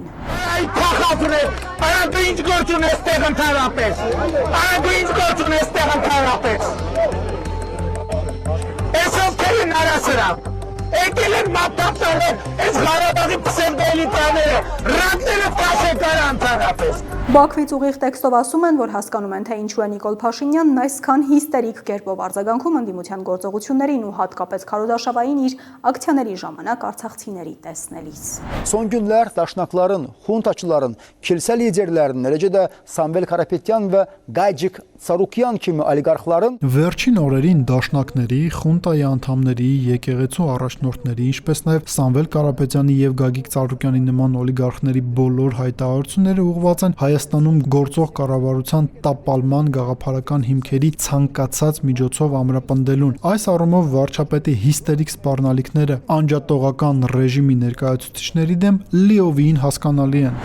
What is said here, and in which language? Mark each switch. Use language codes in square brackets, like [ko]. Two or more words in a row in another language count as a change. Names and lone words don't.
[hy] Այ փախածուր, արա դու ինչ գործ ունես տեղ ընդհանրապես։ Արա դու ինչ գործ ունես տեղ ընդհանրապես։ Այսով կերին արասրավ։ Եկել են մապտապտարներ, այս Ղարաբաղի պսևդոէլիտաները, ռակները տաշեք ընդհանրապես։ Բաքվից ուղիղ տեքստով ասում են, որ հասկանում են, թե ինչու է Նիկոլ Փաշինյանն այսքան հիստերիկ կերպով արձագանքում ընդդիմության գործողություններին ու հատկապես քարոզարշավային իր ակցիաների ժամանակ արցախցիների տեսնելիս։ [az] Son günler daşnakların, huntaçıların, kilise liderlerinin, eləcə də Samvel Karapetyan və Gaycik Sarukyan kimi oligarxların [hy] Վերջին օրերին դաշնակների, խունտայի անդամների, եկեղեցու առաջնորդների, ինչպես նաև Սամվել Կարապետյանի եւ Գագիկ Ծառուկյանի նման օլիգարխների բոլոր հայտարարությունները ուղղված են Հայաստանում գործող կառավարության տապալման գաղափարական հիմքերի ցանկացած միջոցով ամրապնդելուն։ Այս առումով վարչապետի հիստերիկ սպառնալիքները անջատողական ռեժիմի ներկայացուցիչների դեմ լիովին հասկանալի են։